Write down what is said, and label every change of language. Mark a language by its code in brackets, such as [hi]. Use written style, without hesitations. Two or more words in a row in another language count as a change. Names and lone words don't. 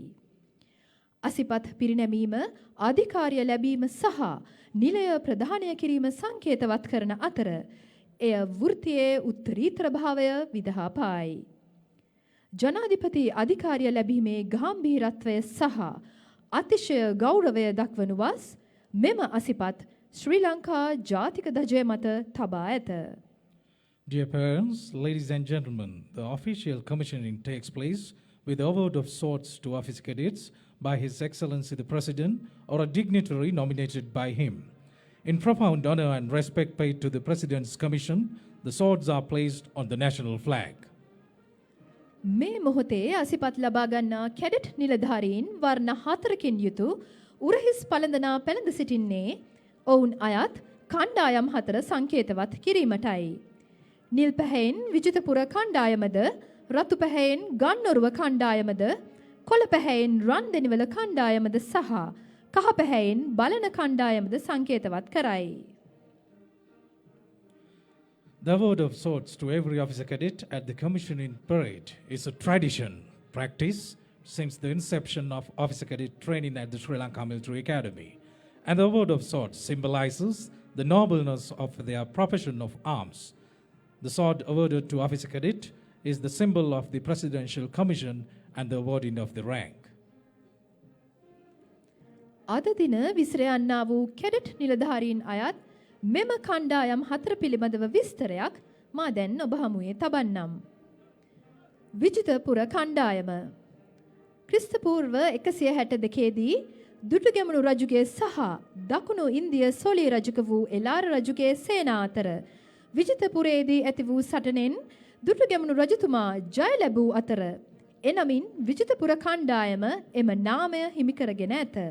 [si] අසිපත් පිරිනැමීම අධිකාරිය ලැබීම සහ නිලය ප්‍රදානය කිරීම සංකේතවත් කරන අතර එය වෘත්තියේ උත්තරීතර භාවය විදහා පායි. ජනාධිපති අධිකාරිය ලැබීමේ ගාම්භීරත්වය සහ අතිශය ගෞරවය දක්වනු වස් මෙම අසිපත් ශ්‍රී ලංකා ජාතික ධජය මත තබා ඇත. [en] Dear parents, ladies and gentlemen, the official commissioning takes place with the award of swords to officer cadets by His Excellency the President or a dignitary nominated by him. In profound honor and respect paid to the President's commission, the swords are placed on the national flag. [si] මේ මොහොතේ අසිපත් ලබා ගන්නා කැඩට් නිලධාරීන් වර්ණ 4කින් යුතු උරහිස් පළඳනා පැළඳ සිටින්නේ ඔවුන් අයත් කණ්ඩායම් 4 සංකේතවත් කිරීමටයි. නිල් පැහැයෙන් විජිතපුර කණ්ඩායමද, රතු පැහැයෙන් ගන්නොරුව කණ්ඩායමද, කොළ පැහැයෙන් රන්දෙනිවල කණ්ඩායමද සහ කහ පැහැයෙන් බලන කණ්ඩායමද සංකේතවත් කරයි. [en] The award of swords to every officer cadet at the commissioning parade is a tradition, practice since the inception of officer cadet training at the Sri Lanka Military Academy. And the award of swords symbolizes the nobleness of their profession of arms. The sword awarded to officer cadet is the symbol of the presidential commission and the awarding of the rank. [si] අද දින විසිර යන්නා වූ කැඩට් නිලධාරීන් අයත් මෙම කණ්ඩායම් 4 පිළිබඳව විස්තරයක් මා දැන් ඔබ හමුවේ තබන්නම්. විජිතපුර කණ්ඩායම ක්‍රිස්තපූර්ව 162 දී දුටුගැමුණු රජුගේ සහ දකුණු ඉන්දිය සොලී රජුක වූ එලාර රජුගේ සේනා අතර විජිතපුරයේදී ඇති වූ සටනෙන් දුටුගැමුණු රජතුමා ජය ලැබූ අතර එනමින් විජිතපුර කණ්ඩායම එම නාමය හිමි කරගෙන ඇත.